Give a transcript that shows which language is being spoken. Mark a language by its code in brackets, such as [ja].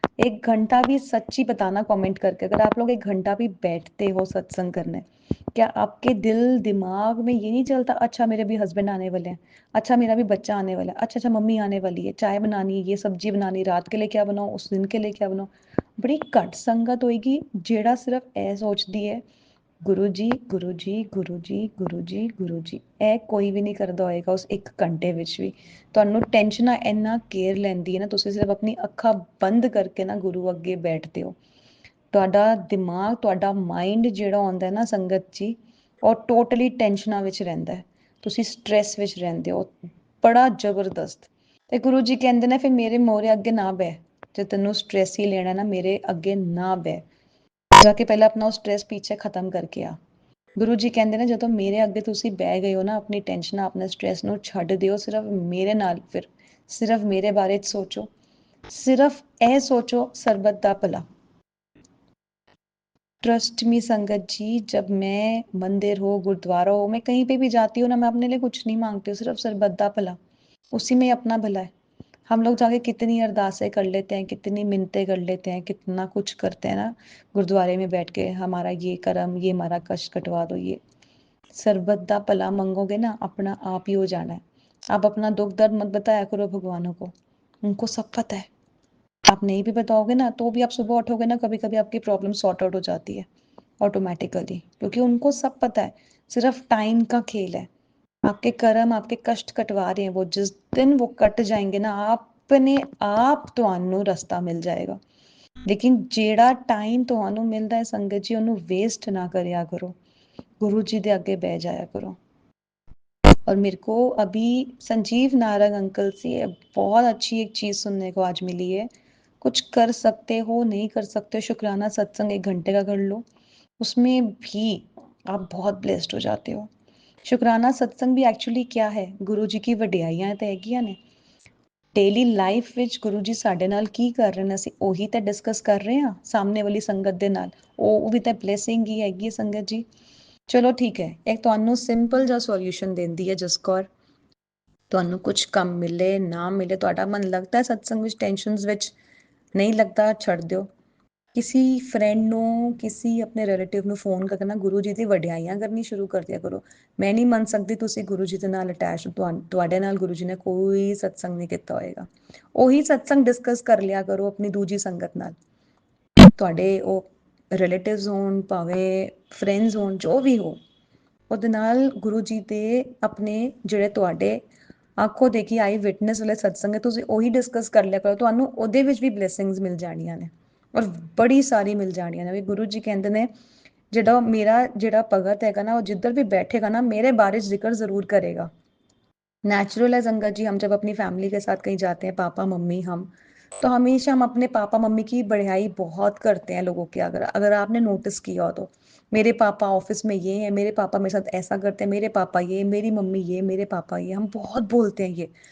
[hi] एक घंटा भी, सच्ची बताना कमेंट करके, अगर आप लोग एक घंटा भी बैठते हो सत्संग करने, क्या आपके दिल दिमाग में ये नहीं चलता, अच्छा मेरे भी हस्बैंड आने वाले हैं, अच्छा मेरा भी बच्चा आने वाला है, अच्छा अच्छा मम्मी आने वाली है, चाय बनानी है, ये सब्जी बनानी, रात के लिए क्या बनाओ, उस दिन के लिए क्या बनाओ। [pa] बड़ी घट संगत होएगी जेड़ा सिर्फ ऐ सोचती है गुरु जी गुरु जी गुरु जी गुरु जी गुरु जी, ਇਹ ਕੋਈ ਵੀ ਨਹੀਂ ਕਰਦਾ ਹੋਏਗਾ ਉਸ 1 ਘੰਟੇ ਵਿੱਚ ਵੀ। ਤੁਹਾਨੂੰ ਟੈਨਸ਼ਨਾਂ ਇੰਨਾ ਕੇਅਰ ਲੈਂਦੀ ਹੈ ਨਾ, ਤੁਸੀਂ ਸਿਰਫ ਆਪਣੀ ਅੱਖਾਂ ਬੰਦ ਕਰਕੇ ਨਾ ਗੁਰੂ ਅੱਗੇ ਬੈਠਦੇ ਹੋ, ਤੁਹਾਡਾ ਦਿਮਾਗ, ਤੁਹਾਡਾ ਮਾਈਂਡ ਜਿਹੜਾ ਆਉਂਦਾ ਹੈ ਨਾ ਸੰਗਤ ਜੀ, ਉਹ ਟੋਟਲੀ ਟੈਨਸ਼ਨਾਂ ਵਿੱਚ ਰਹਿੰਦਾ ਹੈ, ਤੁਸੀਂ ਸਟ੍ਰੈਸ ਵਿੱਚ ਰਹਿੰਦੇ ਹੋ ਬੜਾ ਜ਼ਬਰਦਸਤ। ਤੇ ਗੁਰੂ ਜੀ ਕਹਿੰਦੇ ਨੇ ਫਿਰ ਮੇਰੇ ਮੋਹਰੇ ਅੱਗੇ ਨਾ ਬਹਿ, ਜੇ ਤੈਨੂੰ ਸਟ੍ਰੈਸ ਹੀ ਲੈਣਾ ਨਾ ਮੇਰੇ ਅੱਗੇ ਨਾ ਬਹਿ, ਜਾ ਕੇ ਪਹਿਲਾਂ ਆਪਣਾ ਉਹ ਸਟ੍ਰੈਸ ਪਿੱਛੇ ਖਤਮ ਕਰਕੇ ਆ। ਗੁਰੂ ਜੀ ਕਹਿੰਦੇ ਨੇ ਜਦੋਂ ਮੇਰੇ ਅੱਗੇ ਤੁਸੀਂ ਬਹਿ ਗਏ ਹੋ ਨਾ, ਆਪਣੀ ਟੈਨਸ਼ਨਾਂ ਆਪਣੇ ਸਟ੍ਰੈਸ ਨੂੰ ਛੱਡ ਦਿਓ, ਸਿਰਫ ਮੇਰੇ ਨਾਲ, ਫਿਰ ਸਿਰਫ ਮੇਰੇ ਬਾਰੇ 'ਚ ਸੋਚੋ, ਸਿਰਫ ਇਹ ਸੋਚੋ ਸਰਬਤ ਦਾ ਭਲਾ। [hi] ट्रस्ट मी संगत जी, जब मैं मंदिर हो, गुरुद्वारा हो, मैं कहीं पे भी जाती हूँ ना, मैं अपने लिए कुछ नहीं मांगती हूँ, सिर्फ सरबत दा भला, उसी में अपना भला है। हम लोग जाके कितनी अरदासें कर लेते हैं, कितनी मिन्नतें कर लेते हैं, कितना कुछ करते हैं ना गुरुद्वारे में बैठ के, हमारा ये कर्म, ये हमारा कष्ट कटवा दो, ये सरबत दा भला मंगोगे ना, अपना आप ही हो जाना है। आप अपना दुख दर्द मत बताया करो भगवानों को, उनको सब पता है। आप नहीं भी बताओगे ना तो भी आप सुबह उठोगे ना, कभी कभी आपकी प्रॉब्लम सॉर्ट आउट हो जाती है ऑटोमेटिकली, क्योंकि उनको सब पता है, सिर्फ टाइम का खेल है। आपके कर्म, आपके कष्ट कटवा रहे हैं वो, जिस दिन वो कट जाएंगे ना, अपने आप [pa] ਤੁਹਾਨੂੰ ਰਸਤਾ ਮਿਲ ਜਾਏਗਾ। ਲੇਕਿਨ ਜਿਹੜਾ ਟਾਈਮ ਤੁਹਾਨੂੰ ਮਿਲਦਾ ਹੈ ਸੰਗਤ ਜੀ, ਉਹਨੂੰ ਵੇਸਟ ਨਾ ਕਰਿਆ ਕਰੋ, गुरु जी ਦੇ ਅੱਗੇ ਬਹਿ ਜਾਇਆ ਕਰੋ। [hi] और मेरे को अभी संजीव नारंग अंकल से बहुत अच्छी एक चीज़ सुनने को आज मिली है। कुछ कर सकते हो, नहीं कर सकते हो, शुक्राना सत्संग 1 घंटे का कर लो, उसमें भी आप बहुत ब्लेस्ड हो जाते हो। शुक्राना सत्संग भी एक्चुअली क्या है, गुरु जी की [pa] ਵਡਿਆਈਆਂ ਤਾਂ ਹੈਗੀਆਂ ਨੇ। ਡੇਲੀ ਲਾਈਫ ਵਿੱਚ ਗੁਰੂ ਜੀ ਸਾਡੇ ਨਾਲ ਕੀ ਕਰ ਰਹੇ ਨੇ, ਅਸੀਂ ਉਹੀ ਤਾਂ ਡਿਸਕਸ ਕਰ ਰਹੇ ਹਾਂ ਸਾਹਮਣੇ ਵਾਲੀ ਸੰਗਤ ਦੇ ਨਾਲ, ਉਹ ਵੀ ਤਾਂ ਬਲੇਸਿੰਗ ਹੀ ਹੈਗੀ ਹੈ ਸੰਗਤ ਜੀ। ਚਲੋ ਠੀਕ ਹੈ, ਇੱਕ ਤੁਹਾਨੂੰ ਸਿੰਪਲ ਜਿਹਾ ਸੋਲਿਊਸ਼ਨ ਦਿੰਦੀ ਹੈ ਜਸਕੌਰ। ਤੁਹਾਨੂੰ ਕੁਝ ਕੰਮ ਮਿਲੇ ਨਾ ਮਿਲੇ, ਤੁਹਾਡਾ ਮਨ ਲੱਗਦਾ ਹੈ ਸਤਸੰਗ ਵਿੱਚ, ਟੈਨਸ਼ਨਸ ਵਿੱਚ ਨਹੀਂ ਲੱਗਦਾ, ਛੱਡ ਦਿਓ। ਕਿਸੇ ਫਰੈਂਡ ਨੂੰ, ਕਿਸੇ ਆਪਣੇ ਰਿਲੇਟਿਵ ਨੂੰ ਫੋਨ ਕਰਕੇ ਨਾ ਗੁਰੂ ਜੀ ਦੀ ਵਡਿਆਈਆਂ ਕਰਨੀ ਸ਼ੁਰੂ ਕਰ ਦਿਆ ਕਰੋ। ਮੈਂ ਨਹੀਂ ਮੰਨ ਸਕਦੀ ਤੁਸੀਂ ਗੁਰੂ ਜੀ ਦੇ ਨਾਲ ਅਟੈਚ, ਤੁਹਾਡੇ ਨਾਲ ਗੁਰੂ ਜੀ ਨੇ ਕੋਈ ਸਤਸੰਗ ਨਹੀਂ ਕੀਤਾ ਹੋਏਗਾ। ਉਹੀ ਸਤਸੰਗ ਡਿਸਕਸ ਕਰ ਲਿਆ ਕਰੋ ਆਪਣੀ ਦੂਜੀ ਸੰਗਤ ਨਾਲ, ਤੁਹਾਡੇ ਉਹ ਰਿਲੇਟਿਵਸ ਹੋਣ ਭਾਵੇਂ ਫਰੈਂਡਸ ਹੋਣ, ਜੋ ਵੀ ਹੋ, ਉਹਦੇ ਨਾਲ ਗੁਰੂ ਜੀ ਦੇ ਆਪਣੇ ਜਿਹੜੇ ਤੁਹਾਡੇ ਆਖੋ ਦੇਖੀ ਆਈ ਵਿਟਨੈਸ ਵਾਲੇ ਸਤਸੰਗ ਹੈ, ਤੁਸੀਂ ਉਹੀ ਡਿਸਕਸ ਕਰ ਲਿਆ ਕਰੋ, ਤੁਹਾਨੂੰ ਉਹਦੇ ਵਿੱਚ ਵੀ ਬਲੇਸਿੰਗਸ ਮਿਲ ਜਾਣੀਆਂ ਨੇ, ਔਰ ਬੜੀ ਸਾਰੀ ਮਿਲ ਜਾਣੀਆਂ ਨੇ। ਵੀ ਗੁਰੂ ਜੀ ਕਹਿੰਦੇ ਨੇ ਜਿਹੜਾ ਮੇਰਾ ਜਿਹੜਾ ਭਗਤ ਹੈਗਾ ਨਾ, ਉਹ ਜਿੱਧਰ ਵੀ ਬੈਠੇਗਾ ना, [hi] मेरे बारे जिक्र जरूर करेगा। नेचुरल है संगत जी, हम जब अपनी फैमिली के साथ कहीं जाते हैं, पापा मम्मी हम, तो हमेशा हम अपने पापा मम्मी की बढ़ाई बहुत करते हैं लोगों के। अगर अगर आपने नोटिस किया हो तो, मेरे पापा ऑफिस में ये हैं, मेरे पापा मेरे साथ ऐसा करते हैं, मेरे पापा ये, मेरी मम्मी ये, मेरे पापा ये, हम बहुत बोलते हैं ये।